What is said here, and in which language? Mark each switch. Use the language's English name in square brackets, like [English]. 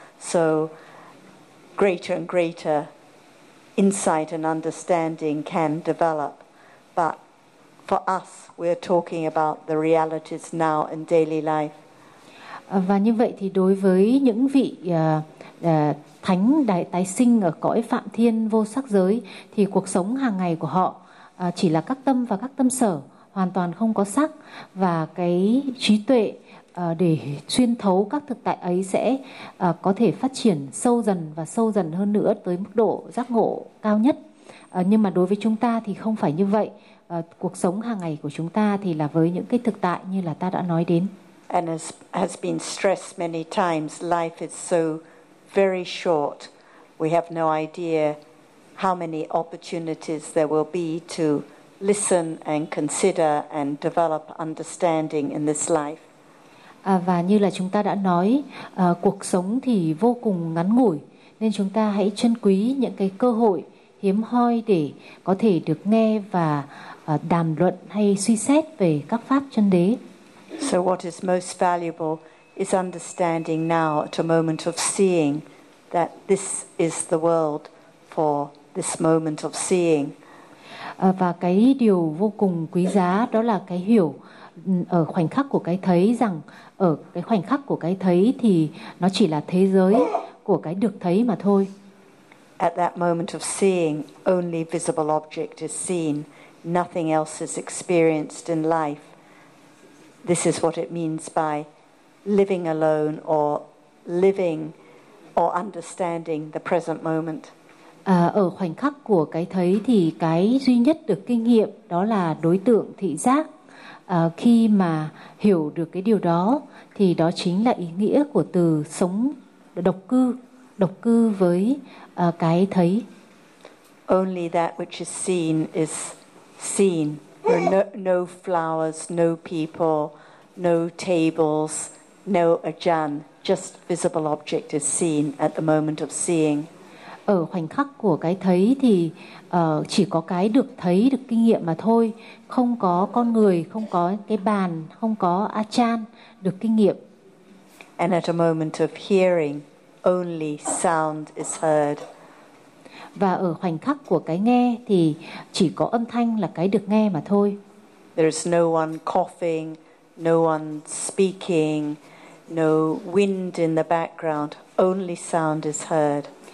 [English] So greater and greater insight and understanding can develop. But for us, we're talking about the realities now in daily life. [Vietnamese] Và như vậy thì đối với những vị thánh đại tái sinh ở cõi phạm thiên vô sắc giới thì cuộc sống hàng ngày của họ chỉ là các tâm và các tâm sở, hoàn toàn không có sắc, và cái trí tuệ để xuyên thấu các thực tại ấy sẽ có thể phát triển sâu dần và sâu dần hơn nữa tới mức độ giác ngộ cao nhất. Nhưng mà đối với chúng ta thì không phải như vậy. Cuộc sống hàng ngày của chúng ta thì là với những cái thực tại như là ta đã nói đến. [English] And as has been stressed many times, life is so very short. We have no idea how many opportunities there will be to listen and consider and develop understanding in this life. [Vietnamese] Và như là chúng ta đã nói, cuộc sống thì vô cùng ngắn ngủi, nên chúng ta hãy trân quý những cái cơ hội hiếm hoi để có thể được nghe và đàm luận hay suy xét về các pháp chân đế. [English] So what is most valuable is understanding now at a moment of seeing that this is the world for this moment of seeing. [Vietnamese] Và cái điều vô cùng quý giá đó là cái hiểu ở khoảnh khắc của cái thấy, rằng ở cái khoảnh khắc của cái thấy thì nó chỉ là thế giới của cái được thấy mà thôi. [English] At that moment of seeing, only visible object is seen. Nothing else is experienced in life. This is what it means by living alone or living or understanding the present moment. [Vietnamese] Ở khoảnh khắc của cái thấy thì cái duy nhất được kinh nghiệm đó là đối tượng thị giác. Khi mà hiểu được cái điều đó thì đó chính là ý nghĩa của từ sống độc cư với cái thấy. [English] Only that which is seen is seen. No flowers, no people, no tables, no ajahn. Just visible object is seen at the moment of seeing. [Vietnamese] Ở khoảnh khắc của cái thấy thì chỉ có cái được thấy, được kinh nghiệm mà thôi. Không có con người, không có cái bàn, không có ajahn được kinh nghiệm. [English] And at a moment of hearing, only sound is heard. [Vietnamese] Và ở khoảnh khắc của cái nghe thì chỉ có âm thanh là cái được nghe mà thôi. [English] There is no one coughing, no one speaking, no wind in the background, only sound is heard.